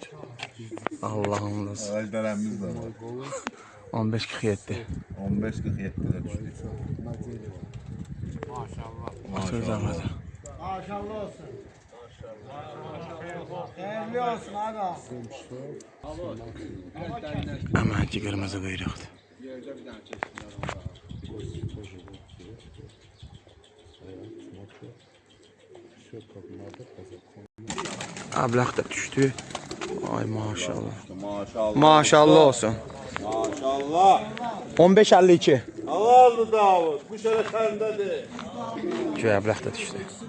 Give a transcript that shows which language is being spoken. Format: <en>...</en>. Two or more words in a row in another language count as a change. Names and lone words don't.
<tr>Allah'ım nasıl. Ağaclarımız da var. 15-47. 15-47'de düştü.</tr> <az>Söz ağaca.</az> <tr>Maşallah olsun. Değerli olsun aga.</tr> <az>Əmənki qırmızı qıyırıqdır. Əbləq də düşdü. Ay maşallah. Maşallah. Maşallah olsun. Maşallah. 15-52.</az> <tr>Halaldır Davud. Bu şeref sendedir.</tr> <az>Göy əbləq də düşdü.</az>